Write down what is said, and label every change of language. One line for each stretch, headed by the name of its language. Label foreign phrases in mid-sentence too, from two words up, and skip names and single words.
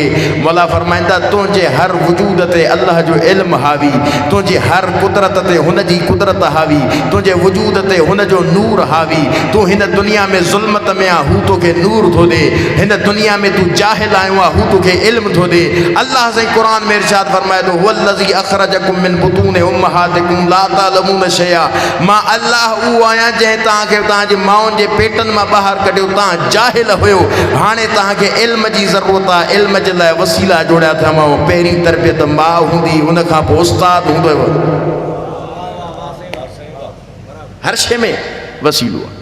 Sindhi: मौला फरमाईंदा तुंहिंजे हर वजूद ते अल्लाह जो इल्म हावी, तुंहिंजी हर कुदरत ते हुनजी कुदरत हावी, तुंहिंजे वजूद ते हुनजो नूर हावी। तूं हिन दुनिया में ज़ुल्मत में आहे, हू तोखे नूर थो ॾे। हिन दुनिया में तूं जाहिल आयो आहे, हू तोखे इल्म थो ॾे। अल्लाह साईं क़ुर में इरशाद फरमाए थो
Arabic: والذي أخرجكم من بطون أمهاتكم لا تعلمون شيئا,
Sindhi: मां अल्लाह उहो आहियां जंहिं तव्हांखे तव्हांजे माउनि जे पेटनि मां ॿाहिरि कढियो। तव्हां जाहिल हुयो, हाणे तव्हांखे इल्म जी ज़रूरत आहे। इल्म जे लाइ वसीला जोड़िया अथव। पहिरीं तरबियत माउ हूंदी, हुन खां पोइ उस्ताद हूंदो, हर शइ में वसीलो आहे।